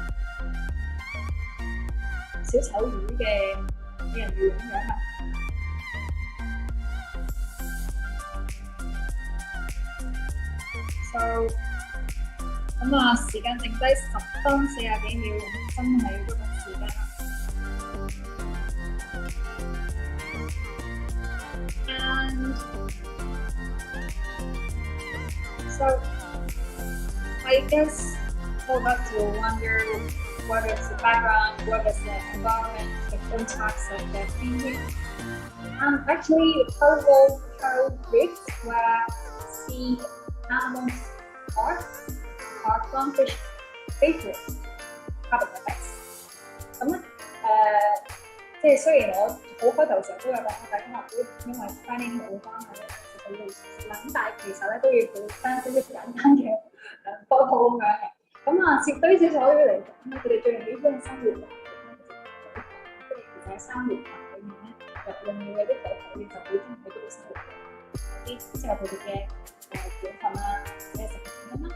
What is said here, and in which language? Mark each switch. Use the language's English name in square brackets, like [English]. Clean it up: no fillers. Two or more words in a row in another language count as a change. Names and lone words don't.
[Cantonese] 小丑魚嘅人魚咁樣啊。So 咁啊，時間剩低10分40幾秒，真係要捉緊時間啦。And [English] so I guess all of us will wonder what is the background, what is the environment, the context of the painting. And actually, the colorful bricks where sea animals are clownfish favorite habitats. [Cantonese] 咁咧即係雖然我好開頭時候都有講大家話因為 planning 冇關係咧，其實要試啦。咁但係其實咧都要做翻少少簡單嘅科普咁樣嘅。咁啊，對於小丑魚嚟講咧，佢哋最喜歡嘅生活環境咧，即係其實喺珊瑚礁裏面咧，入面嘅啲海龜就好中意喺嗰度生活嘅，有啲適合佢哋嘅養分啊，或者食物咁樣啦。